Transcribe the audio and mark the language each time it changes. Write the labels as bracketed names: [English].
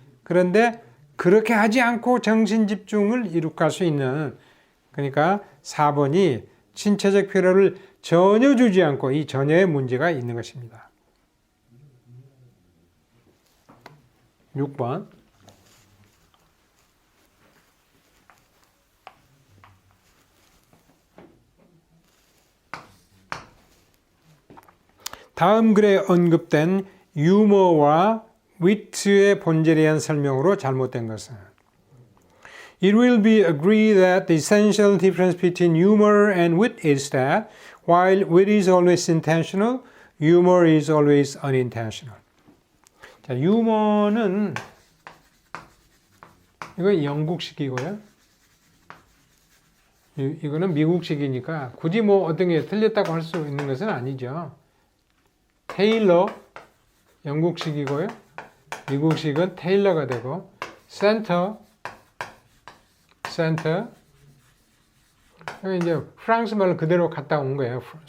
[Korean] 그런데 그렇게 하지 않고 정신 집중을 이룩할 수 있는 그러니까 4번이 신체적 피로를 전혀 주지 않고 이 전혀의 문제가 있는 것입니다. 6번 다음 글에 언급된 유머와 위트의 본질에 대한 설명으로 잘못된 것은 [English] It will be agreed that the essential difference between humor and wit is that while wit is always intentional, humor is always unintentional. [Korean] 자, 유머는 이건 영국식이고요. 이거는 미국식이니까 굳이 뭐 어떤 게 틀렸다고 할 수 있는 것은 아니죠. 테일러 영국식이고요. 미국식은 테일러가 되고 센터 이제 프랑스 말로 그대로 갔다 온 거예요.